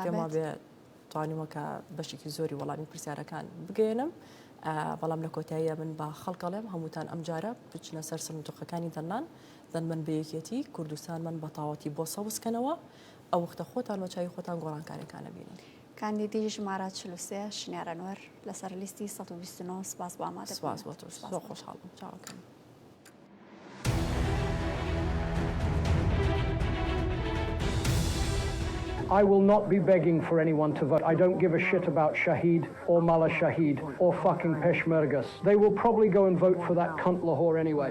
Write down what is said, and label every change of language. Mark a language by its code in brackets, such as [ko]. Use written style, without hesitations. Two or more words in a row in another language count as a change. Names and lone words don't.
[ckb] بێ توانیمەکە بەشێکی زۆری وەڵامی پرسیارەکان بگەێنم بەڵام لە کۆتاییە من با خەڵکەڵێم هەمووتان ئەم جارە بچنە سەر سنتوقەکانی دەنان دەن من بەیەکێتی کوردستان من بە تاوەتی بۆ سەوزکەنەوە ئەو وەختە خۆتان بەچوی خۆتان گۆڕانکاریەکانە بینن. کاندیدی ژمارە 43 شنیار ئەنوەر لەسەر لیستی 129 سپاس بۆ ئامادە سپاس بۆ تۆ زۆر خۆشحاڵم چاوەکەم. [en] I will not be begging for anyone to vote. I don't give a shit about Shahid or Mala Shahid or fucking Peshmergas. They will probably go and vote for that cunt Lahore anyway.